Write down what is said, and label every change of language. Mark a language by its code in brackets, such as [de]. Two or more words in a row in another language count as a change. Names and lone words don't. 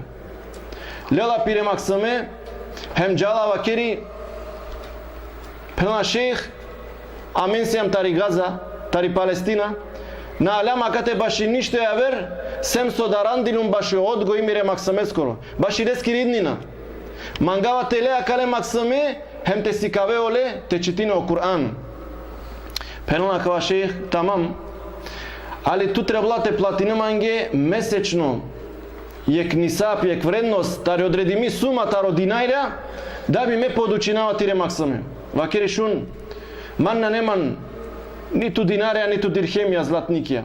[rom] Лела пире максаме, хем джала вакери, пелна шейх, амен сијам тари Газа, тари Палестина, на аляма кате баши ништо јавер, сем со дарандилум баши одго имире максаме скоро. Баши дески риднина. Мангава телеа кале максаме, хем те сикаве оле, те читине о Кур'ан. Пелна кава шейх, тамам. Али ту требла те платине манге месечно. Јек нисап, јек вредност, тари одредими сума, таро динајра, да би ме подучинава тире максаме. Вакери шун, манна неман, ниту динарија, ниту дирхемија, златникија.